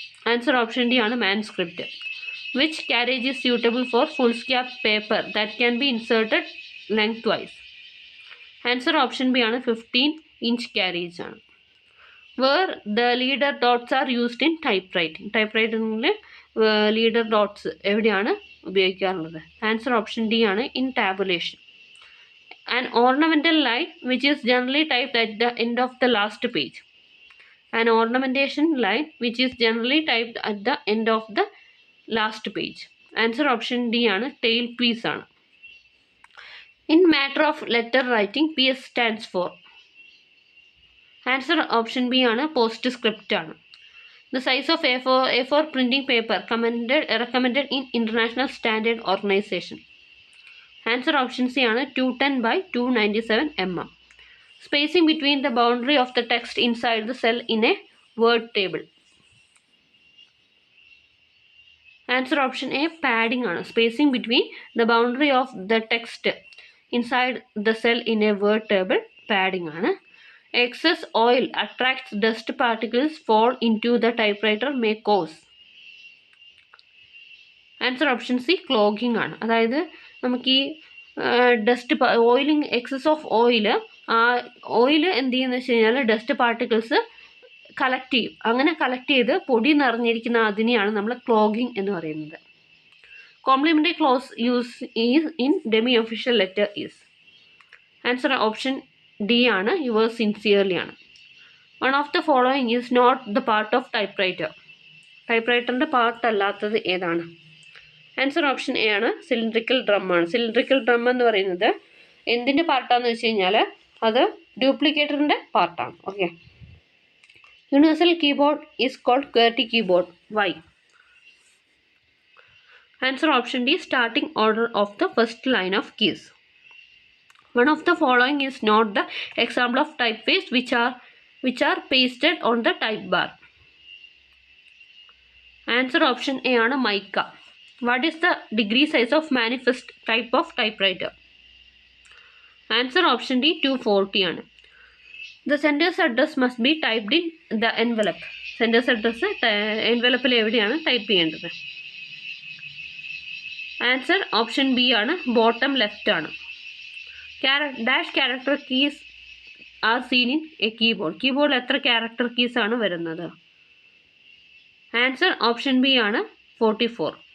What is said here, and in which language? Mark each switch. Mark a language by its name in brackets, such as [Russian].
[English] Answer option D ആണ് manuscript. Which carriage is suitable for foolscap paper that can be inserted lengthwise. Answer option B ആണ് 15-inch carriage ആണ്. Where the leader dots are used in typewriting. [Malayalam] Type റൈറ്റിംഗിൽ leader dots എവിടെയാണ് ഉപയോഗിക്കാറുള്ളത്? Answer option D ആണ് in tabulation. [English] An ornamental line which is generally typed at the end of the last page. An ornamentation line which is generally typed at the end of the last page. Answer option D ആണ് tail piece ആണ്. In matter of letter writing, PS stands for. Answer option B ആണ് postscript ആണ്. The size of A4 printing paper recommended in International Standard Organization. Answer option C ആണ് 210 by 297 mm. Spacing between the boundary of the text inside the cell in a word table. Answer option A padding ആണ്. Spacing between the boundary of the text inside the cell in a word table padding ആണ്. Excess oil attracts dust particles fall into the typewriter may cause. [Malayalam] Answer option C clogging ആണ്. അതായത് നമുക്ക് ഈ dust oiling excess of oil എന്ത് ചെയ്യുന്നത് വെച്ച് കഴിഞ്ഞാൽ dust particles collect ചെയ്യും. അങ്ങനെ കളക്ട് ചെയ്ത് പൊടി നിറഞ്ഞിരിക്കുന്ന അതിനെയാണ് നമ്മൾ ക്ലോഗിങ് എന്ന് പറയുന്നത്. [English] Complimentary close use is in demi official letter is. Answer option D ആണ് yours sincerely ആണ്. One of the following is not the part of typewriter. [Malayalam] Type റൈറ്ററിൻ്റെ part അല്ലാത്തത് ഏതാണ്? ആൻസർ ഓപ്ഷൻ എ ആണ് cylindrical drum ആണ്. Cylindrical drum എന്ന് പറയുന്നത് എന്തിൻ്റെ പാർട്ടാണെന്ന് വെച്ച് കഴിഞ്ഞാൽ അത് ഡ്യൂപ്ലിക്കേറ്ററിൻ്റെ പാർട്ടാണ്. Okay. [English] Universal keyboard is called QWERTY keyboard. Why? Answer option D starting order of the first line of keys. One of the following is not the example of type paste which are pasted on the type bar. [Malayalam] Answer option A ആണ് mica. [English] What is the degree size of manifest type of typewriter? Answer option D 240 ആണ്. The sender's address must be typed in the envelope. [Malayalam] Sender's address envelope എവിടെയാണ് type ചെയ്യേണ്ടത്? [English] Answer option B ആണ് bottom left ആണ്. Dash character keys are seen in a keyboard. [Malayalam] കീബോർഡിൽ എത്ര character keys ആണ് വരുന്നത്? Answer option B ആണ് 44.